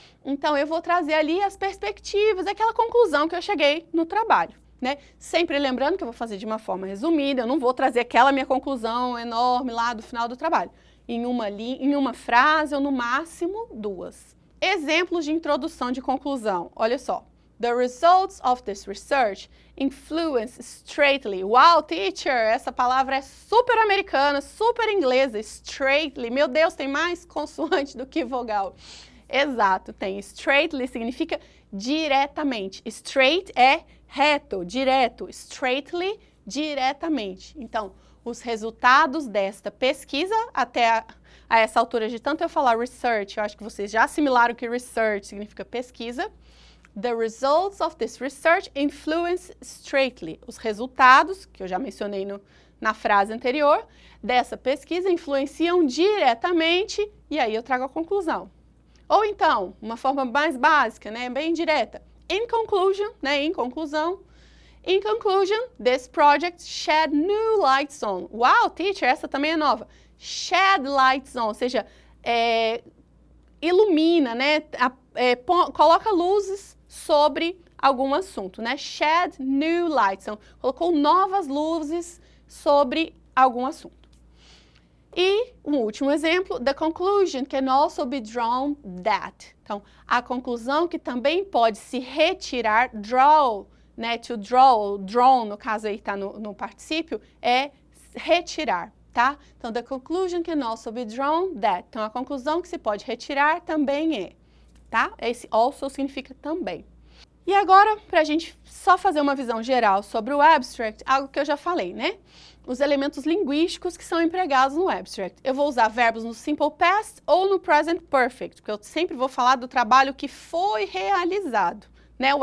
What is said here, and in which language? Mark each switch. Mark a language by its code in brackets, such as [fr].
[pt] Então, eu vou trazer ali as perspectivas, aquela conclusão que eu cheguei no trabalho, né? Sempre lembrando que eu vou fazer de uma forma resumida, eu não vou trazer aquela minha conclusão enorme lá do final do trabalho. Em uma frase ou no máximo duas. Exemplos de introdução de conclusão. Olha só. [en] The results of this research influence straightly. [pt] Wow, teacher, essa palavra é super americana, super inglesa, straightly. Meu Deus, tem mais consoante do que vogal. Exato, tem. Straightly significa diretamente. Straight é reto, direto. Straightly, diretamente. Então, os resultados desta pesquisa, até a essa altura de tanto eu falar research, eu acho que vocês já assimilaram que research significa pesquisa. [en] The results of this research influence straightly. [pt] Os resultados, que eu já mencionei na frase anterior, dessa pesquisa influenciam diretamente, e aí eu trago a conclusão. Ou então, uma forma mais básica, né, bem direta. [en] In conclusion, [pt] né, em conclusão. [en] In conclusion, this project shed new lights on. [pt] Wow, teacher, essa também é nova. [en] Shed lights on, [pt] ou seja, ilumina, né, coloca luzes sobre algum assunto, né? [en] Shed new lights, [pt] então, colocou novas luzes sobre algum assunto. E um último exemplo, [en] the conclusion can also be drawn that. [pt] Então, a conclusão que também pode se retirar, draw, né? To draw, drawn, no caso aí está no particípio, é retirar, tá? [en] Então, the conclusion can also be drawn that. [pt] Então, a conclusão que se pode retirar também é, tá? Esse also significa também. E agora, para a gente só fazer uma visão geral sobre o abstract, algo que eu já falei, né? Os elementos linguísticos que são empregados no abstract. Eu vou usar verbos no simple past ou no present perfect, porque eu sempre vou falar do trabalho que foi realizado, né?